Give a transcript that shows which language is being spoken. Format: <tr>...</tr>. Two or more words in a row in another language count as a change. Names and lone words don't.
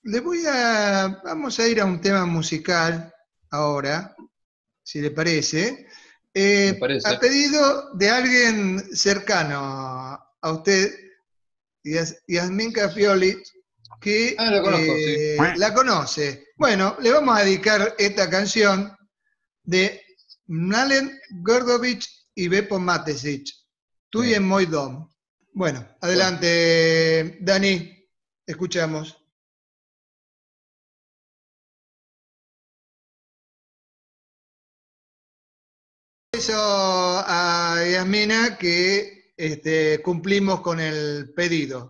<es>vamos a ir a un tema musical ahora, si le parece. Me parece. A pedido de alguien cercano a usted, Yasmín Cafioli, que la conozco, sí. la conoce. Bueno, le vamos a dedicar esta canción de Mladen Gordović y Beppo Matesic, Tu je moj dom. Bueno, adelante, Dani, escuchamos. Eso a Yasmina que cumplimos con el pedido.</es>